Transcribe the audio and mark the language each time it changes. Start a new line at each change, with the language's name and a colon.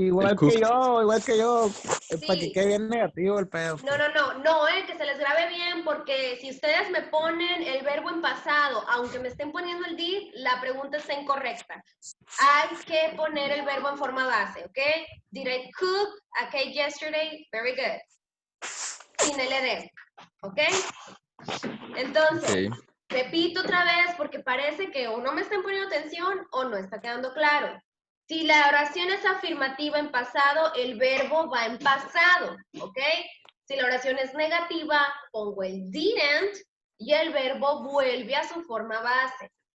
Spanish: Igual El cook. que yo. Para que Sí. quede bien negativo el pedo. No, que se les grabe bien, porque si ustedes me ponen el verbo en pasado, aunque me estén poniendo el did, la pregunta está incorrecta. Hay que poner el verbo en forma base, ¿ok?
English: Did I cook a cake yesterday? Very good.
Spanish: Sin LD, ¿ok? Entonces, repito otra vez, porque parece que o no me están poniendo atención o no está quedando claro. Si la oración es afirmativa en pasado, el verbo va en pasado, ¿ok? Si la oración es negativa, pongo el didn't y el verbo vuelve a su forma base.